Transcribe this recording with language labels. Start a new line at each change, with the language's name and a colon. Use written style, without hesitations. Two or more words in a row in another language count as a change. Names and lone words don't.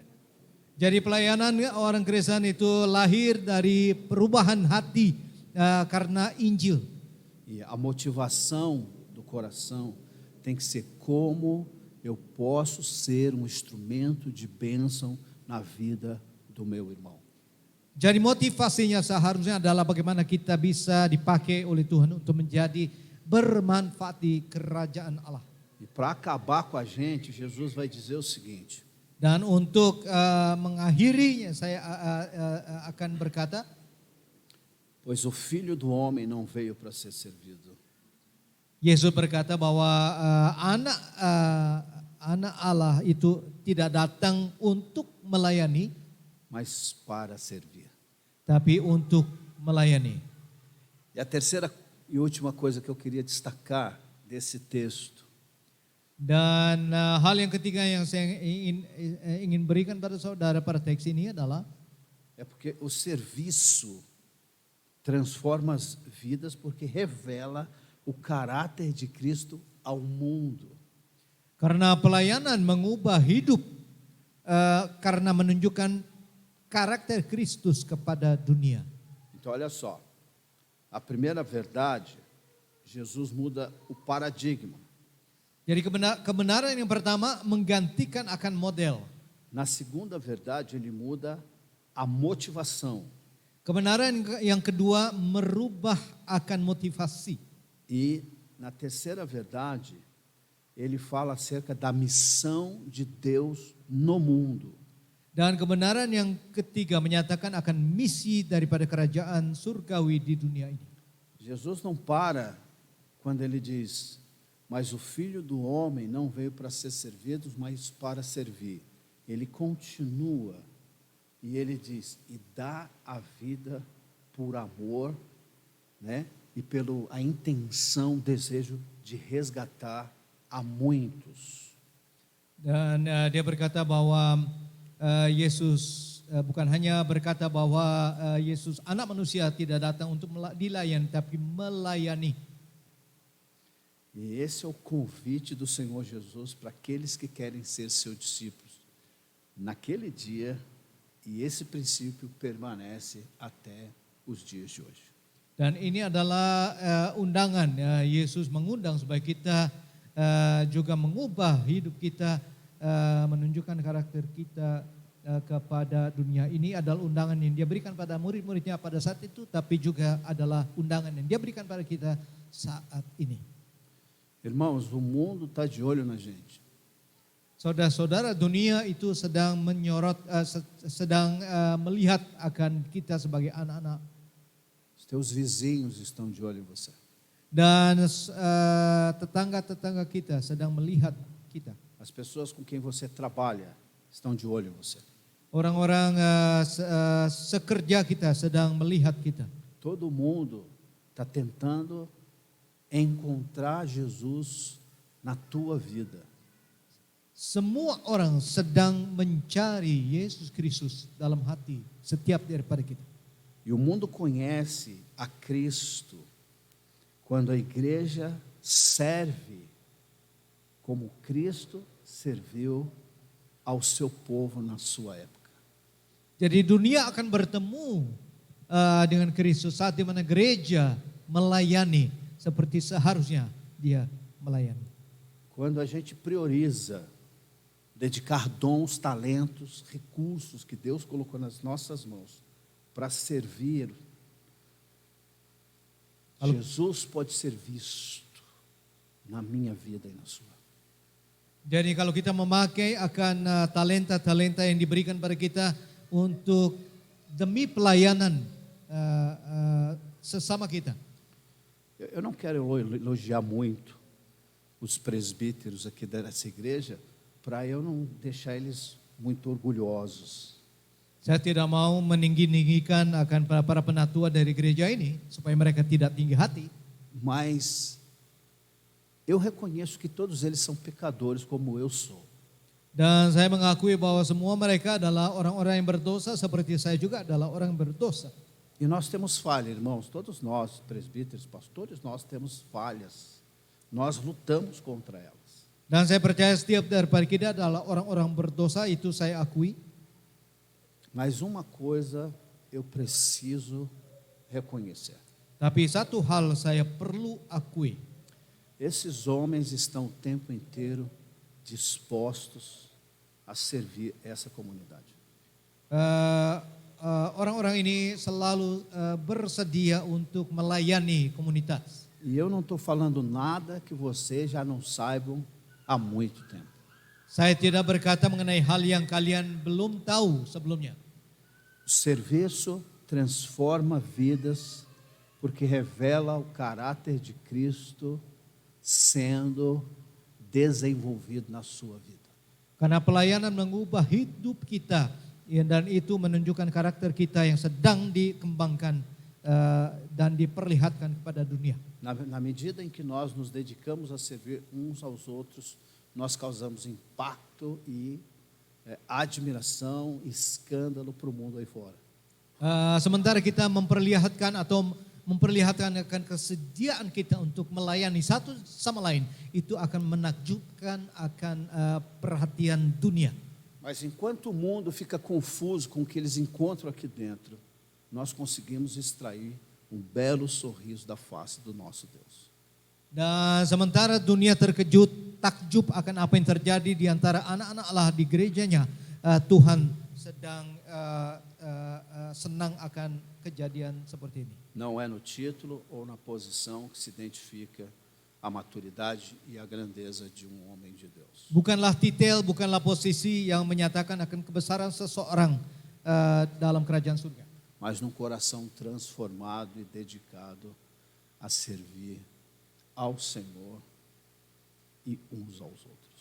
Indonesian: Jadi pelayanan orang Kristen itu lahir dari perubahan hati karena Injil.
Portuguese: E a motivação do coração tem que ser como eu posso ser um instrumento de bênção na vida do meu irmão.
Indonesian: Jadi motivasinya seharusnya adalah bagaimana kita bisa dipakai oleh Tuhan untuk menjadi bermanfaat di kerajaan Allah.
Portuguese: E para acabar com a gente, Jesus vai dizer o seguinte:
Indonesian: Dan untuk mengakhirinya saya akan berkata,
Portuguese: pois o Filho do Homem não veio para ser servido.
Indonesian: Yesus berkata bahwa anak Allah itu tidak datang untuk melayani,
Portuguese: mas para servir.
Indonesian: Tapi untuk melayani.
Portuguese: E a terceira e última coisa que eu queria destacar desse texto
Indonesian: Dan hal yang ketiga yang saya ingin berikan pada saudara pada teks ini adalah
Portuguese: é porque o serviço transforma as vidas porque revela o caráter de Cristo ao mundo.
Indonesian: Karena pelayanan mengubah hidup karena menunjukkan karakter Kristus kepada dunia.
Portuguese: Então olha só, a primeira verdade, Jesus muda o paradigma.
Indonesian: Jadi kebenaran yang pertama menggantikan akan model.
Portuguese: Na segunda verdade, ele muda a motivação.
Indonesian: Kebenaran yang kedua merubah akan motivasi.
Portuguese: E na terceira verdade, ele fala acerca da missão de Deus no mundo.
Indonesian: Dan kebenaran yang ketiga menyatakan akan misi daripada kerajaan surgawi di dunia ini.
Portuguese: Jesus não para quando ele diz: mas o Filho do Homem não veio para ser servido, mas para servir. Ele continua e ele diz: e dá a vida por amor, né? E pela a intenção, desejo de resgatar a muitos.
Indonesian: Dan dia berkata bahwa Yesus bukan hanya berkata bahwa Yesus anak manusia tidak datang untuk dilayani tapi melayani.
Portuguese: E esse é o convite do Senhor Jesus para aqueles que querem ser seus discípulos naquele dia, e esse princípio permanece até os dias de hoje.
Indonesian: Dan ini adalah undangan Yesus mengundang supaya kita juga mengubah hidup kita, menunjukkan karakter kita kepada dunia. Ini adalah undangan yang dia berikan pada murid-muridnya pada saat itu, tapi juga adalah undangan yang dia berikan pada kita saat ini.
Portuguese: Irmãos, o mundo está de olho na gente.
Indonesian: Saudara-saudara, dunia itu sedang menyorot, sedang melihat akan kita sebagai anak-anak.
Portuguese: Os teus vizinhos estão de olho em você.
Indonesian: Dan tetangga-tetangga kita sedang melihat kita.
Portuguese: As pessoas com quem você trabalha estão de olho em você.
Indonesian: Orang-orang sekerja kita sedang melihat kita.
Portuguese: Todo mundo está tentando encontrar Jesus na tua vida.
Indonesian: Semua orang sedang mencari Yesus Kristus dalam hati setiap daripada kita.
Portuguese: E o mundo conhece a Cristo quando a igreja serve como Cristo serviu ao seu povo na sua época.
Indonesian: Jadi dunia akan bertemu dengan Kristus saat di mana gereja melayani seperti seharusnya dia melayani.
Portuguese: Quando a gente prioriza dedicar dons, talentos, recursos que Deus colocou nas nossas mãos para servir Jesus pode ser visto na minha vida e na sua.
Indonesian: Jadi kalau kita memakai akan talenta-talenta yang diberikan pada kita untuk demi pelayanan sesama kita.
Portuguese: Eu não quero elogiar muito os presbíteros aqui dessa igreja, para eu não deixar eles muito orgulhosos.
Indonesian: Saya tidak mau meninggi-ninggikan akan para penatua dari gereja ini supaya mereka tidak tinggi hati.
Portuguese: Mas eu reconheço que todos eles são pecadores como eu sou.
Indonesian: Dan saya mengakui bahwa semua mereka adalah orang-orang yang berdosa seperti saya juga adalah orang yang berdosa.
Portuguese: E nós temos falhas, irmãos, todos nós, presbíteros, pastores, nós temos falhas. Nós lutamos contra elas.
Indonesian: Dan saya percaya setiap daripada kita adalah orang-orang berdosa, itu saya akui.
Portuguese: Mas uma coisa eu preciso reconhecer.
Indonesian: Tapi satu hal saya perlu akui.
Portuguese: Esses homens estão o tempo inteiro dispostos a servir essa comunidade.
Indonesian: Orang-orang ini selalu bersedia untuk melayani komunitas.
Portuguese: E eu não estou falando nada que vocês já não saibam há muito tempo.
Indonesian: Saya tidak berkata mengenai hal yang kalian belum tahu sebelumnya.
Portuguese: O serviço transforma vidas porque revela o caráter de Cristo sendo desenvolvido na sua vida.
Indonesian: Karena pelayanan mengubah hidup kita dan itu menunjukkan karakter kita yang sedang dikembangkan dan diperlihatkan kepada dunia.
Portuguese: Na medida em que nós nos dedicamos a servir uns aos outros, nós causamos impacto e admiração, escândalo para o mundo aí fora.
Indonesian: Sementara kita memperlihatkan akan kesediaan kita untuk melayani satu sama lain, itu akan menakjubkan akan perhatian dunia.
Portuguese: Mas enquanto o mundo fica confuso com o que eles encontram aqui dentro, nós conseguimos extrair um belo sorriso da face do nosso Deus.
Indonesian: Dan sementara dunia takjub akan apa yang terjadi di antara anak-anak Allah di gerejanya, Tuhan sedang senang akan kejadian seperti ini.
Portuguese: Não é no título ou na posição que se identifica a maturidade e a grandeza de um homem de Deus.
Indonesian: Bukanlah titel, bukanlah posisi yang menyatakan akan kebesaran seseorang dalam kerajaan surga.
Portuguese: Mas num coração transformado e dedicado a servir ao Senhor e uns aos outros.